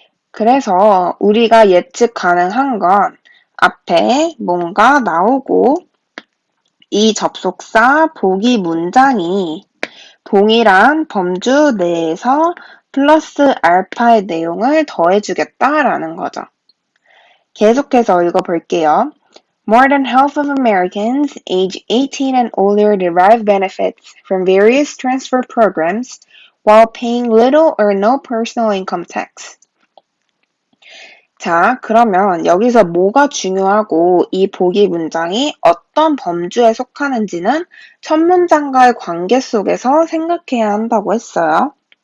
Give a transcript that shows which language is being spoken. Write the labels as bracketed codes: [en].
[ko] 그래서 우리가 예측 가능한 건 앞에 뭔가 나오고 이 접속사 보기 문장이 동일한 범주 내에서 플러스 알파의 내용을 더해주겠다라는 거죠. 계속해서 읽어볼게요. [en] More than half of Americans age 18 and older derive benefits from various transfer programs while paying little or no personal income tax. [ko] 자, 그러면 여기서 뭐가 중요하고 이 보기 문장이 어떤 범주에 속하는지는 첫 문장과의 관계 속에서 생각해야 한다고 했어요.